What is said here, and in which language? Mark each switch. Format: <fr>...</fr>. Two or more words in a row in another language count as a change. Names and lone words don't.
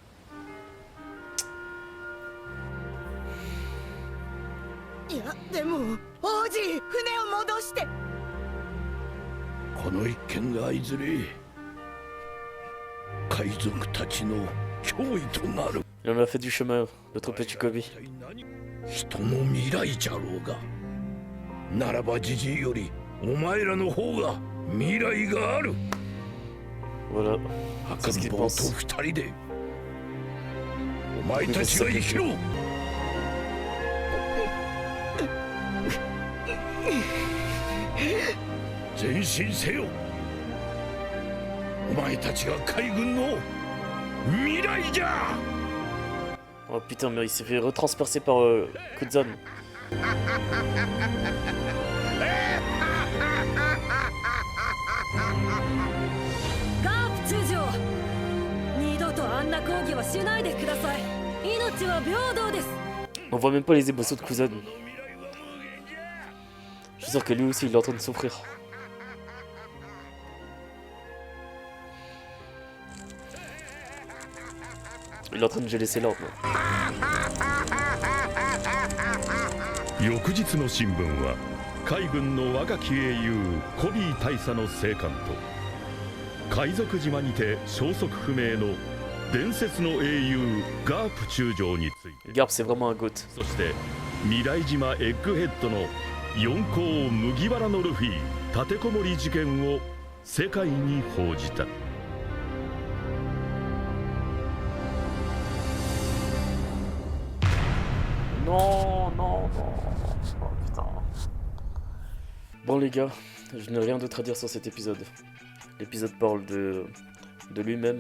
<ja>いやでも王子船を戻してこの一件がいずれ海賊たちの脅威となる。</ja> <fr>Il en a fait du chemin, notre petit Kobe.</fr> <ja>人の未来じゃろうが。ならばじじいよりお前らの方が未来がある。</ja> <fr>Voilà,</fr> <ja>赤</ja> <fr>c'est ce</fr> <ja>ん</ja> <fr>qu'il</fr> <ja>坊と</ja> <fr>pense.</fr> <ja>二人でお前たちが生きろ。前進せよ。お前たちが海軍の未来じゃ。</ja> <fr>Oh putain, mais il s'est fait retranspercer par Kuzan.</fr> <ja>ガープ中将二度とあんな抗議はしないでください命は平等です</ja> <fr>On voit même pas les émotions de Kuzan. Je suis sûr que lui aussi il est en train de souffrir. Il est en train de geler ses larmes.</fr> <ja>翌日の新聞は海軍の若き英雄コビー大佐の生還と海賊島にて消息不明の伝説の英雄ガープ中将について</ja> <fr>Garp c'est vraiment un goat.</fr> <ja>そして未来島エッグヘッドの四皇麦わらのルフィ立てこもり事件を世界に報じた。</ja> <fr>Non, non, non. Oh, putain. Bon les gars, je n'ai rien d'autre à dire sur cet épisode. L'épisode parle de lui-même.</fr>